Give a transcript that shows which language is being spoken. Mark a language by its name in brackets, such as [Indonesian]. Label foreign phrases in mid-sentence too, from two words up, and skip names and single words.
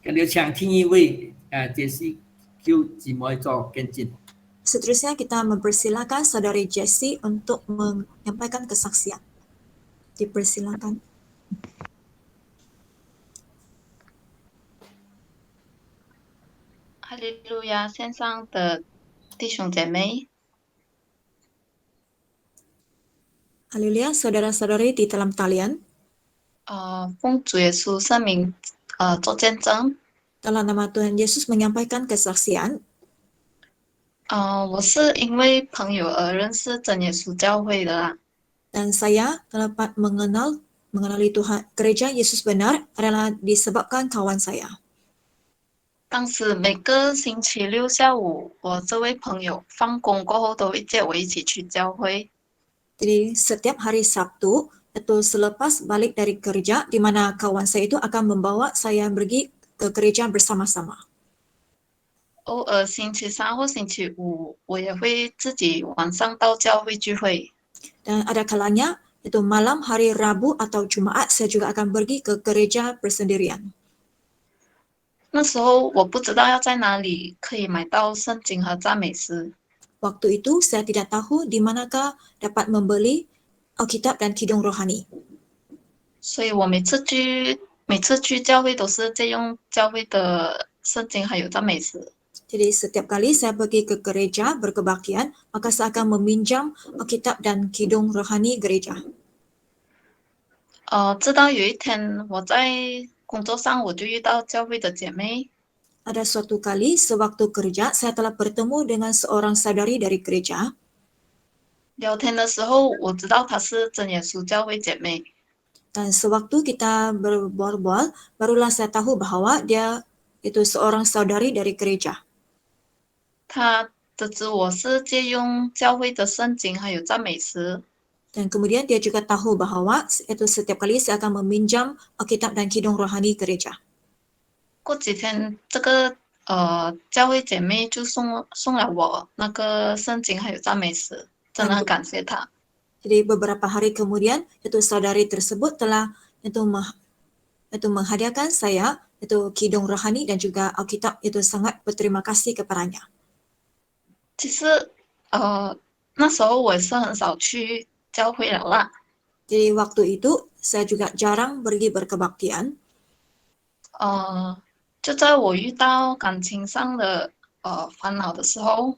[Malay] Seterusnya kita mempersilakan saudari Jessie untuk menyampaikan kesaksian. Dipersilakan. [Chinese] Haleluya，线上的弟兄姐妹。 [Malay] Haleluya, saudara-saudari di dalam talian. [Chinese] 奉主耶稣圣名，做见证。 [Malay] Dalam nama Tuhan Yesus menyampaikan kesaksian. [Chinese] 我是因为朋友而认识真耶稣教会的啦。 [Malay] Dan saya dapat mengenali Tuhan Gereja Yesus Benar adalah disebabkan kawan saya. [Chinese] 当时每个星期六下午，我这位朋友放工过后都会接我一起去教会。 [Malay] Jadi setiap hari Sabtu itu selepas balik dari kerja, di mana kawan saya itu akan membawa saya pergi ke gereja bersama-sama. [Chinese] 偶尔星期三或星期五，我也会自己晚上到教会聚会。 [Malay] Dan ada kalanya itu malam hari Rabu atau Jumaat saya juga akan pergi ke gereja bersendirian. [Chinese] 那时候我不知道要在哪里可以买到圣经和赞美诗， [Malay] Waktu itu saya tidak tahu di manakah dapat membeli Alkitab dan Kidung Rohani. [Chinese] 所以我每次去教会都是借用教会的圣经还有赞美诗。 [Malay] Jadi setiap kali saya pergi ke gereja berkebaktian, maka saya akan meminjam Alkitab dan Kidung Rohani gereja. [Chinese] 直到有一天我在工作上我就遇到教会的姐妹， [Malay] Ada suatu kali sewaktu kerja, saya telah bertemu dengan seorang saudari dari gereja. [Chinese] 聊天的时候我知道她是真耶稣教会姐妹。 [Malay] Dan sewaktu kita berbual-bual, barulah saya tahu bahwa dia itu seorang saudari dari gereja. [Chinese] 她得知我是借用教会的圣经还有赞美诗， [Malay] Dan kemudian dia juga tahu bahwa itu setiap kali saya akan meminjam Alkitab dan Kidung Rohani gereja. [Chinese] 过几天这个教会姐妹就送了我那个圣经还有赞美诗，真的很感谢她。 [Malay] Jadi beberapa hari kemudian itu saudari tersebut telah itu menghadiahkan saya itu Kidung Rohani dan juga Alkitab, itu sangat berterima kasih kepadanya. [Chinese] 其实那时候我也是很少去教会了啦。 [Malay] Jadi waktu itu saya juga jarang pergi berkebaktian. [Chinese] 就在我遇到感情上的烦恼的时候，